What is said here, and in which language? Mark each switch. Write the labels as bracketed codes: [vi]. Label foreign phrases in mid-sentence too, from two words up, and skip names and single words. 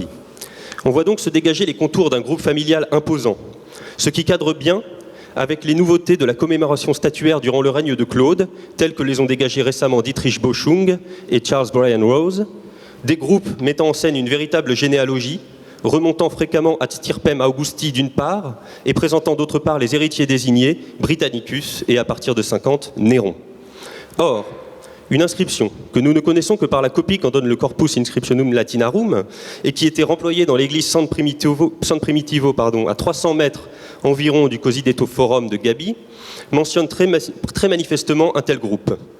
[fr] On voit donc se dégager les contours d'un groupe familial imposant, ce qui cadre bien avec les nouveautés de la commémoration statuaire durant le règne de Claude, telles que les ont dégagées récemment Dietrich Boschung et Charles Bryan Rose, des groupes mettant en scène une véritable généalogie, remontant fréquemment [la] ad stirpem Augusti [fr] d'une part, et présentant d'autre part les héritiers désignés, Britannicus et à partir de 50, Néron. Or, une inscription que nous ne connaissons que par la copie qu'en donne le Corpus Inscriptionum Latinarum et qui était remployée dans l'église San Primitivo à 300 mètres environ du Cosiddetto Forum de Gaby, mentionne très manifestement un tel groupe.